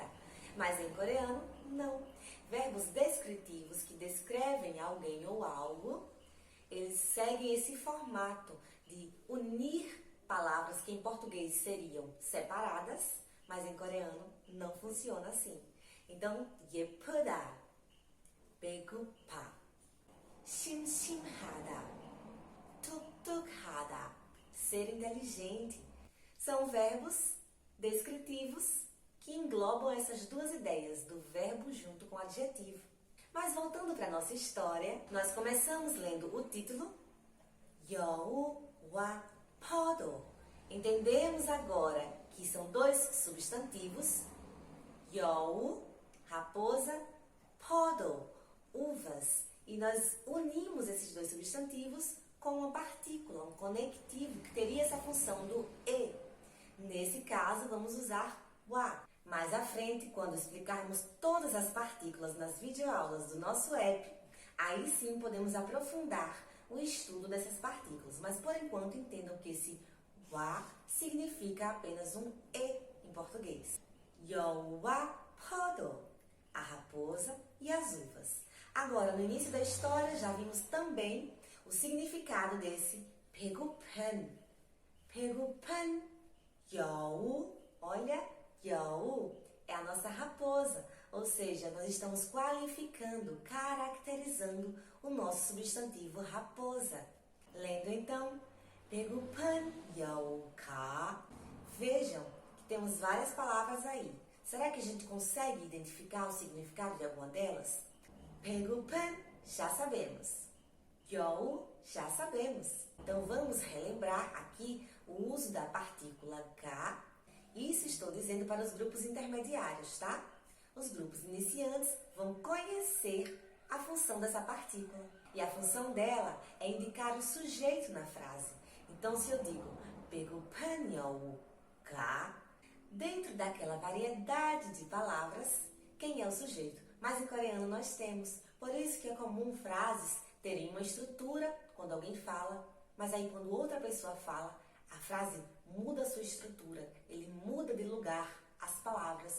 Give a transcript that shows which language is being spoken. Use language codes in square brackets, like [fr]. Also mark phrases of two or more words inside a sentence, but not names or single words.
[pt] Mas em coreano, não. Verbos descritivos que descrevem alguém ou algo, eles seguem esse formato de unir palavras que em português seriam separadas, mas em coreano não funciona assim. Então, [ko] 예쁘다, 배고파, 심심하다, 툭툭하다, [pt] ser inteligente. São verbos descritivos que englobam essas duas ideias, do verbo junto com o adjetivo. Mas voltando para a nossa história, nós começamos lendo o título [ko] 여우와 포도. [pt] Entendemos agora que são dois substantivos, 여우, raposa, 포도, uvas. E nós unimos esses dois substantivos com uma partícula, um conectivo, que teria essa função do e. Nesse caso, vamos usar wa. Mais à frente, quando explicarmos todas as partículas nas videoaulas do nosso app, aí sim podemos aprofundar o estudo dessas partículas. Mas por enquanto entendam que esse wa significa apenas um e em português. [ko] 여우와 포도, [pt] a raposa e as uvas. Agora, no início da história, já vimos também o significado desse 배고픈. [ko] 배고픈 여우, [pt] olha, 여우 é a nossa raposa, ou seja, nós estamos qualificando, caracterizando o nosso substantivo raposa. Lendo então, [ko] 배고픈 여우가. [pt] Vejam que temos várias palavras aí. Será que a gente consegue identificar o significado de alguma delas? 배고픈, já sabemos. 여우, já sabemos. Então vamos relembrar aqui o uso da partícula ga. Isso estou dizendo para os grupos intermediários, tá? Os grupos iniciantes vão conhecer a função dessa partícula. E a função dela é indicar o sujeito na frase. Então, se eu digo [ko] 배고픈 여우가, [pt] dentro daquela variedade de palavras, quem é o sujeito? Mas em coreano nós temos. Por isso que é comum frases terem uma estrutura quando alguém fala, mas aí quando outra pessoa fala, a frase muda a sua estrutura, ele muda de lugar as palavras.